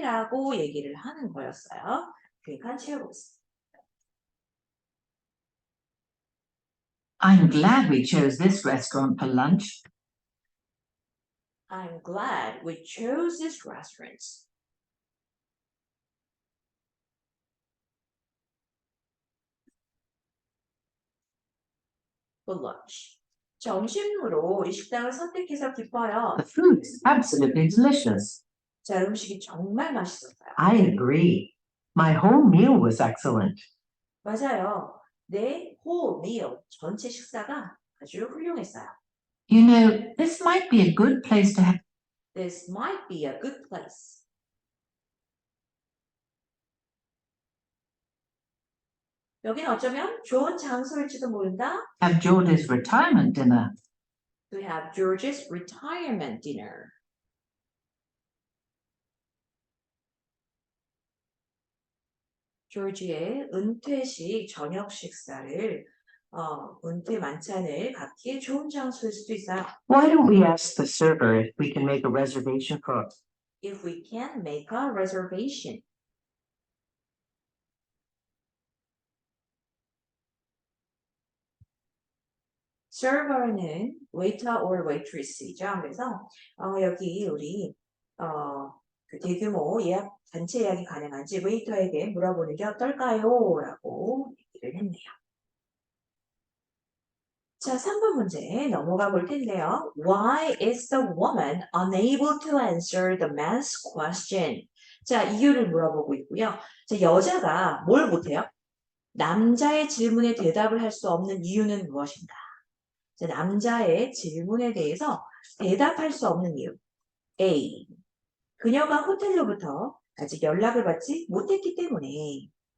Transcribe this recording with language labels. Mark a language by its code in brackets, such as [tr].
[ko] 라고 얘기를 하는 거였어요. 그러니까 채워보겠습니다. [en] I'm glad we chose this restaurant for lunch. I'm glad we chose this restaurant. for lunch. [ko] 점심으로 이 식당을 선택해서 기뻐요. [en] The food is absolutely delicious. [ko] 자, 음식이 정말 맛있었어요. [en] I agree. My whole meal was excellent. [ko] 맞아요. 내 [en] whole meal, [ko] 전체 식사가 아주 훌륭했어요. [en] You know, this might be a good place to have. This might be a good place. [ko] 여기는 어쩌면 좋은 장소일지도 모른다. [en] Have George's retirement dinner. To have George's retirement dinner. [ko] 조지의 은퇴식 저녁 식사를 은퇴 만찬을 갖기에 좋은 장소일 수도 있어요. [en] Why don't we ask the server if we can make a reservation for If we can make a reservation. [ko] server는 [en] waiter or waitress [ko] 이죠. 그래서 여기 우리 그 대규모 예약 단체 예약이 가능한지 웨이터에게 물어보는 게 어떨까요? 라고 얘기를 했네요. 자, 3번 문제 넘어가 볼 텐데요. [en] Why is the woman unable to answer the man's question? [ko] 자, 이유를 물어보고 있고요. 자, 여자가 뭘 못해요? 남자의 질문에 대답을 할 수 없는 이유는 무엇인가? 자, 남자의 질문에 대해서 대답할 수 없는 이유. [en] A. [ko] 그녀가 호텔로부터 아직 연락을 받지 못했기 때문에.